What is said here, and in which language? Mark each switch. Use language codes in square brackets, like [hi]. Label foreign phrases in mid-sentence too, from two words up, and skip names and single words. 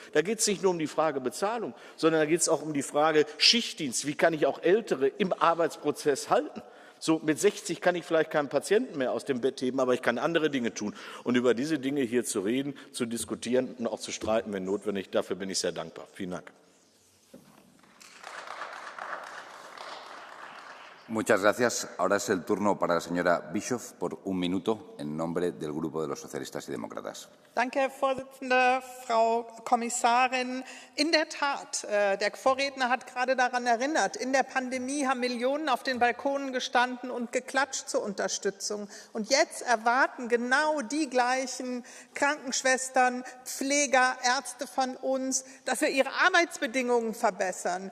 [de] Da geht es nicht nur um die Frage Bezahlung, sondern da geht es auch um die Frage Schichtdienst. Wie kann ich auch Ältere im Arbeitsprozess halten? So, mit 60 kann ich vielleicht keinen Patienten mehr aus dem Bett heben, aber ich kann andere Dinge tun. Und über diese Dinge hier zu reden, zu diskutieren und auch zu streiten, wenn notwendig, dafür bin ich sehr dankbar. Vielen Dank. [es] Muchas gracias. Ahora es el turno para la señora Bischoff por 1 minuto en nombre del Grupo de los Socialistas y Demócratas. [de] Danke, Herr Vorsitzender, Frau Kommissarin. In der Tat, der Vorredner hat gerade daran erinnert, in der Pandemie haben Millionen auf den Balkonen gestanden und geklatscht zur Unterstützung. Und jetzt erwarten genau die gleichen Krankenschwestern, Pfleger, Ärzte von uns, dass wir ihre Arbeitsbedingungen verbessern.